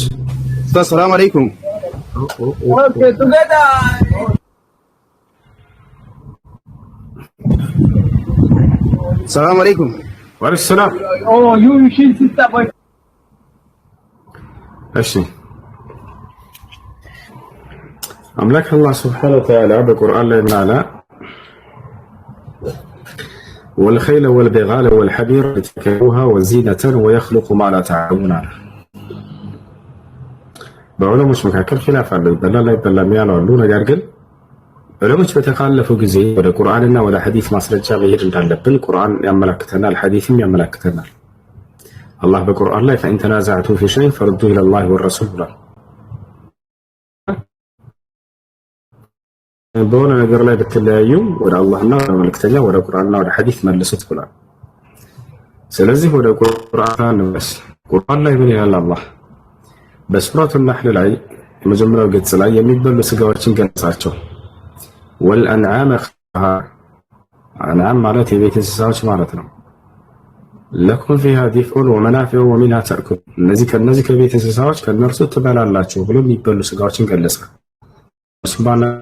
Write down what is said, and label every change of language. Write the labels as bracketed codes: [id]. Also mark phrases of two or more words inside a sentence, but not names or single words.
[ar] سلام عليكم [en] okay together [ar] سلام عليكم وعليكم سلام ዩ ሺን ሲስተም [am] እሺ አምላክ አላህ [ar] سبحانه وتعالى [am] በቁርአን ላይ ምን አለ? [ar] والخيل والبغال والحمير لتركبوها وزينة ويخلق ما لا تعلمون [am] በዑለሞች መካከል ኺላፍ አለ። ይበላል አይበላም ያሉ አሉ። ነገር ግን ዑለሞች በተካለፉ ጊዜ ወደ ቁርአንና ወደ ሐዲስ ማስረጃ መሄድ እንዳለብን ቁርአን ያመላክተናል፣ ሐዲስም ያመላክተናል። አላህ በቁርአን ላይ [ar] فإن تنازعتم في شيء فردوه إلى الله والرسول [am] ብሏል። በሆነ ነገር ላይ ብትለያዩ ወደ አላህና ወደ መልእክተኛ ወደ ቁርአንና ወደ ሐዲስ መልሱት ብሏል። ስለዚህ ወደ ቁርአን እንመለስ። ቁርአን ላይ ምን ይላል አላህ? በሱረቱ ነህል ላይ የመጀመሪያው ገጽ ላይ የሚበሉ ስጋዎችን ገለጻቸው። ወልአንዓመ አንዓም ማለት የቤት እንስሳዎች ማለት ነው። [ar] لكم فيها دفء ومنافع ومنها تأكلون [am] እነዚህ ከቤት እንስሳዎች ከነርሱ ትበላላችሁ ብሎ የሚበሉ ስጋዎችን ገለጸ። ሱባና